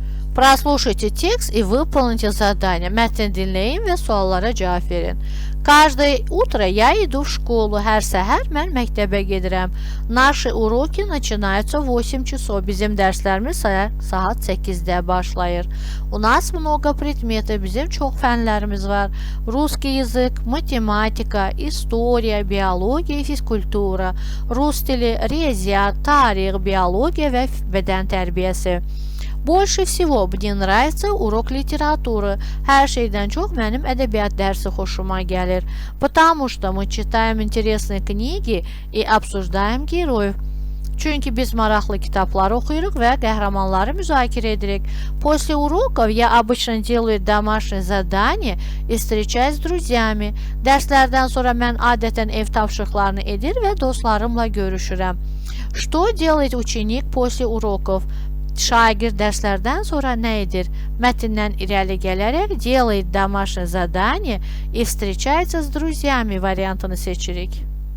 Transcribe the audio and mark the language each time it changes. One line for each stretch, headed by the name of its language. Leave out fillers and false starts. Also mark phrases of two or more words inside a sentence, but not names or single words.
Russian: Прослушайте текст и выполните задание.
Azerbaijani: Mətni dinləyin və suallara cavab verin.
Russian: Каждое утро я иду в школу.
Azerbaijani: Hər səhər mən məktəbə gedirəm.
Russian: Наши уроки начинаются в 8 часов.
Azerbaijani: Bizim dərslərimiz saat 8-də başlayır.
Russian: У нас много предметов.
Azerbaijani: Bizim çox fənlərimiz var.
Russian: Русский язык, математика, история, биология, физкультура.
Azerbaijani: Rus dili, riyaziyyat, tarix, biologiya və bədən tərbiyəsi.
Russian: Больше всего мне нравится урок литературы.
Azerbaijani: Hər şeydən çox mənim ədəbiyyat dərsi xoşuma gəlir.
Russian: Потому что мы читаем интересные книги и обсуждаем героев.
Azerbaijani: Çünki biz maraqlı kitablar oxuyuruq və qəhrəmanları müzakirə edirik.
Russian: После уроков я обычно делаю домашнее задание и встречаюсь с друзьями.
Azerbaijani: Dərslərdən sonra mən adətən ev tapşırıqlarını edir və dostlarımla görüşürəm.
Russian: Что делает ученик после уроков?
Azerbaijani: Şagird dərslərdən sonra nə edir? Mətndən irəli gələrək
Russian: делает домашнее задание и встречается с друзьями
Azerbaijani: variantını seçirik.